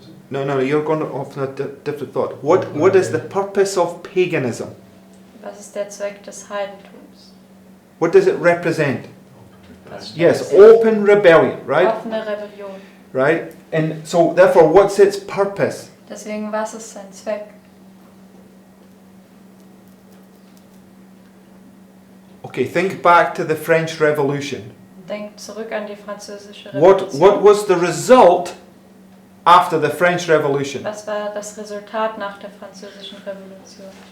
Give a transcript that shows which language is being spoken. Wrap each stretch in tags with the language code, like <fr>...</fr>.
<en>No, you're going off on a different thought. What is the purpose of paganism?</en> <de>Was ist der Zweck des Heidentums?</de> <en>What does it represent?</en> <de>Was stellt</de> <en>Yes,</en> <de>es-</de> <en>open rebellion, right?</en> <de>Offene Rebellion.</de> <en>Right? And so therefore, what's its purpose?</en> <de>Deswegen, was ist sein Zweck?</de> <en>Okay, think back to the French Revolution.</en> <de>Denkt zurück an die französische</de> <en>What</en> <de>Revolution.</de> <en>was the result after the French Revolution?</en> <de>Was war das Resultat nach der französischen Revolution?</de>